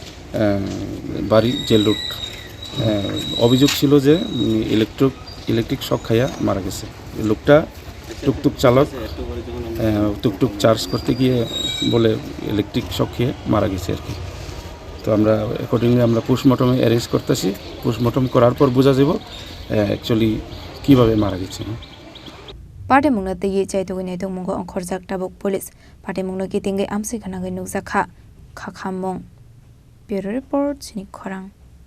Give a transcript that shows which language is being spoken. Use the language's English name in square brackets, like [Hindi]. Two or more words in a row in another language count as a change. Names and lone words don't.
[Bangla] বাড়ি জেল রোড অভিযোগ ছিল যে ইলেকট্রিক শক খাইয়া মারা গেছে লোকটা টুকটুক চালক টুকটুক চার্জ করতে গিয়ে বলে ইলেকট্রিক শক খেয়ে মারা গেছে আর কি তো আমরা অ্যাকর্ডিংলি আমরা পোস্টমর্টমে অ্যারেঞ্জ করতেছি পোস্টমর্টম করার পর বোঝা যাব অ্যাকচুয়ালি কীভাবে মারা গেছে [Kok Borok] Pate mungna te ye chai to nai to mungo onkhorjak tabok police pate mungno ki tingai amsi khana ngai nukja kha khamong [English] bureau report [Kok Borok] chini khorang